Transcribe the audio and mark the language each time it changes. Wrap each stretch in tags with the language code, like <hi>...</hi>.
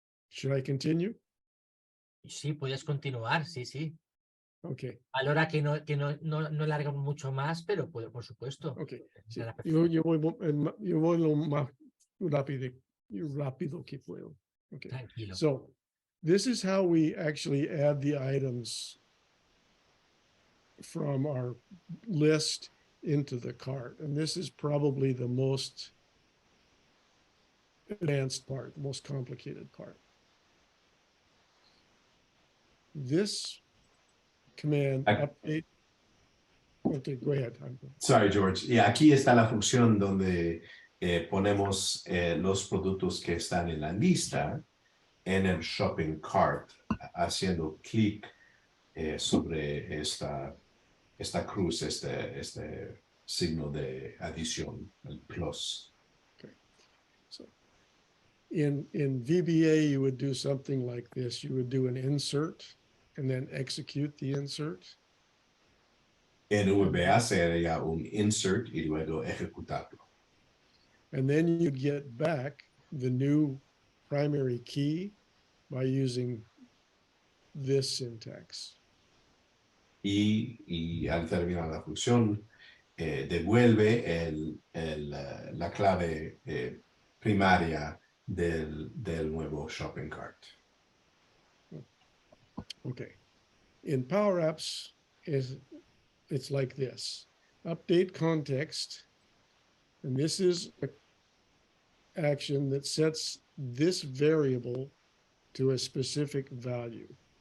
<en>Should I continue?</en> <es>sí, puedes continuar, sí.</es> <en>Okay.</en> <es>Valora que no larga mucho más, pero puedo, por supuesto.</es> <en>Okay.</en> <es>Sí. A la perfección. Yo voy lo más rápido que puedo.</es> <en>Okay.</en> <es>Tranquilo.</es> <en>So this is how we actually add the items from our list into the cart. And this is probably the most advanced part, the most complicated part. This command update. Okay, go ahead. Sorry, George.</en> <es>Y aquí está la función donde ponemos los productos que están en la lista en el shopping cart, haciendo clic sobre esta cruz, este signo de adición, el plus.</es> <en>Okay. So in VBA, you would do something like this. You would do an insert and then execute the insert.</en> <es>En VBA sería un insert y luego ejecutarlo.</es> <en>And then you'd get back the new primary key by using this syntax.</en> <es>Y al terminar la función, devuelve la clave primaria del nuevo shopping cart.</es> <en>Okay. In PowerApps, it's like this. Update context. And this is an action that sets this variable to a specific value.</en>